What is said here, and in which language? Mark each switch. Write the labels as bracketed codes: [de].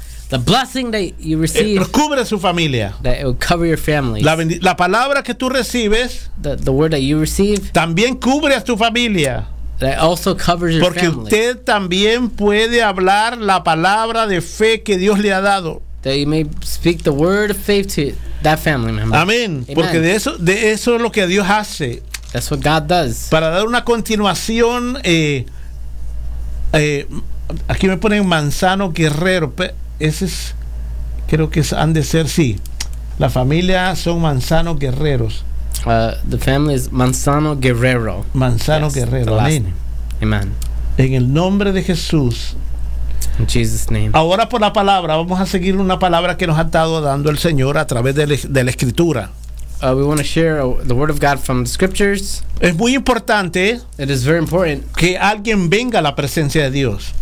[en] the blessing that you receive, [es] cubre su familia. [en] That it will cover your family. [es] La palabra que tú recibes, [en] the word that you receive, [es] también cubre a tu familia. [en] That also covers your family. [es] Usted también puede hablar la palabra de fe que Dios le ha dado. [en] That you may speak the word of faith to that family member. [es] Amén. Amen. Porque de eso es lo que Dios hace. [en] That's what God does. [es] Para dar una continuación, aquí me ponen Manzano Guerrero. Creo que han de ser. La familia son Manzano Guerreros. [en] The family is Manzano Guerrero. [es] Manzano, yes, Guerrero. Amén. [en] Amen. [es] En el nombre de Jesús. [en] In Jesus' name. [es] Ahora por la palabra, vamos a seguir una palabra que nos ha estado dando el Señor a través de la Escritura. [en] We want to share the word of God from the scriptures. [es] Es muy importante. [en] It is very important [es] que alguien venga a la presencia de Dios.